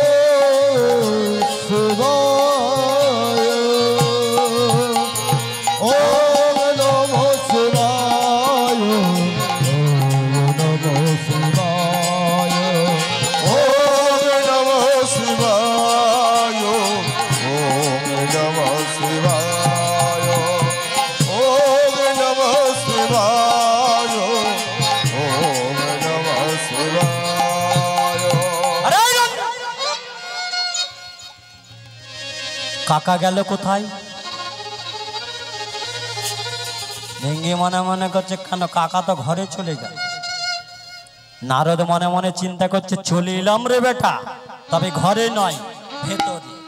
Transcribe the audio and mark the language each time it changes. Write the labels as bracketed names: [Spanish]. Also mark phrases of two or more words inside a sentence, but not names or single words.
[Sanskrit] শিবায়, ওম নমঃ শিবায়, ওম নমঃ শিবায়, ওম নমঃ শিবায়, ওম নমঃ শিবায়, ওম নমঃ শিবায়, ওম নমঃ শিবায়। [Bangla] আরে কাকা গেল কোথায়? ভেঙ্গে মনে মনে করছে কেন কাকা তো ঘরে চলে গেল। নারদ মনে মনে চিন্তা করছে চলে এলাম রে বেটা, তবে ঘরে নয় ভেতরে।